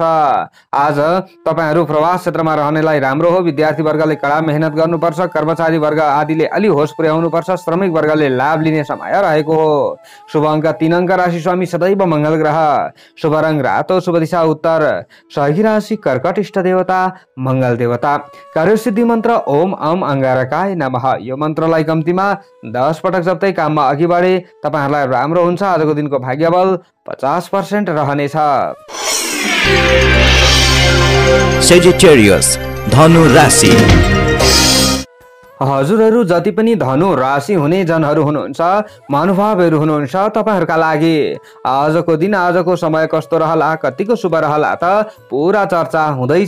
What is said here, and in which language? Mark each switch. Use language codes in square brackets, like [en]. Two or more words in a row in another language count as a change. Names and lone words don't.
[ne] आज तपाईहरू प्रवास क्षेत्रमा रहनेलाई राम्रो हो। विद्यार्थी वर्गले कडा मेहनत गर्नुपर्छ। कर्मचारी वर्ग आदिले अलि होस पुर्याउनुपर्छ। श्रमिक वर्गले लाभ लिने समय रहेको हो। शुभ अङ्क 3 अङ्क, राशि स्वामी सदैव मंगल ग्रह, शुभ रंग रातो, शुभ दिशा उत्तर, सहयोगी राशि कर्कट, इष्ट देवता मंगल देवता। कार्यसिद्धि मन्त्र [sa] ओम अम अंगारकाय नमः। [ne] यो मन्त्रलाई कम्तीमा 10 पटक जप्दै काममा अघि बढे तपाईहरुलाई राम्रो हुन्छ। आजको दिनको भाग्यबल 50% रहनेछ। सेजिटेरियस धनु राशि। हजुरहरू जति पनि धनु राशि हुने जनहरू हुनुहुन्छ, महानुभावहरू हुनुहुन्छ, तपाईहरुका लागि आजको दिन आजको समय कस्तो रहला, कतिको शुभ रहला त पूरा चर्चा हुँदैछ।